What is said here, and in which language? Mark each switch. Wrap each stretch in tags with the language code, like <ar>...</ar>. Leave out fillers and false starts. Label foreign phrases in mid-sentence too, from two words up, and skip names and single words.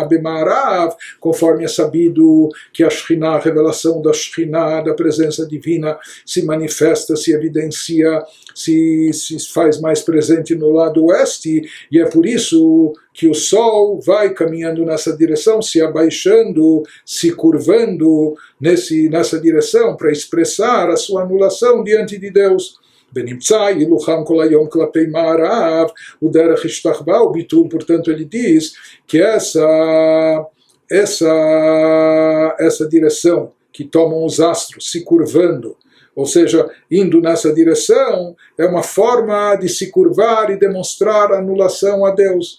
<pt>Bemarav, conforme é sabido que a Shekhinah, a revelação da Shekhinah, da presença divina, se manifesta, se evidencia, se faz mais presente no lado oeste, e é por isso que o Sol vai caminhando nessa direção, se abaixando, se curvando nessa direção, para expressar a sua anulação diante de Deus.</pt> <he>ונמצא הילוכם כל היום כלפי מערב ודרך השתחווה וביטול,</he> <pt>portanto ele diz que essa direção que tomam os astros se curvando, ou seja, indo nessa direção, é uma forma de se curvar e demonstrar anulação a Deus.</pt>